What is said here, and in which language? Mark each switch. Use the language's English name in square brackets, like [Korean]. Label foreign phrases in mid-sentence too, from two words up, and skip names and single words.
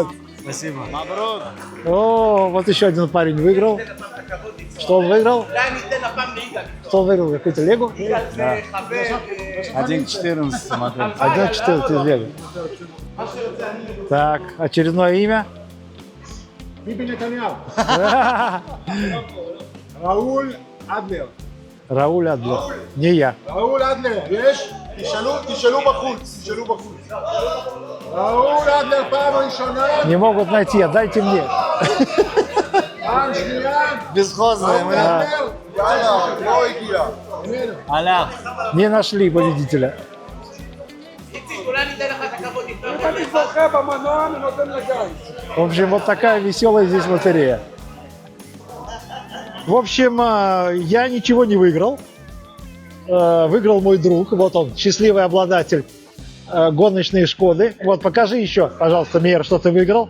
[Russian] Спасибо. О, вот еще один парень выиграл. Что он выиграл? Что он выиграл? Какую-то Лего? Да. 1.14 модель. 1.14 из Лего. Так, очередное имя. [Hebrew] ראול אדלר. [Russian] Рауль Адлер. Не я. [Hebrew] ראול אדלר, יש? תשאלו בחוץ, תשאלו בחוץ. ראול אדלר פעם ראשונה, [Russian] Не могут найти, отдайте мне. [Hebrew] פעם שנייה, [Russian] Бесхозная. [Hebrew] ראול אדלר, יאללה, לא הגיע. איננו. [Russian] Алях. Не нашли победителя. [Hebrew] אני זוכה במנוע, אני נותן לגיא. [Russian] В общем, вот такая веселая здесь лотерея. В общем, я ничего не выиграл. Выиграл мой друг. Вот он, счастливый обладатель гоночной Шкоды. Вот, покажи еще, пожалуйста, Мейер, что ты выиграл.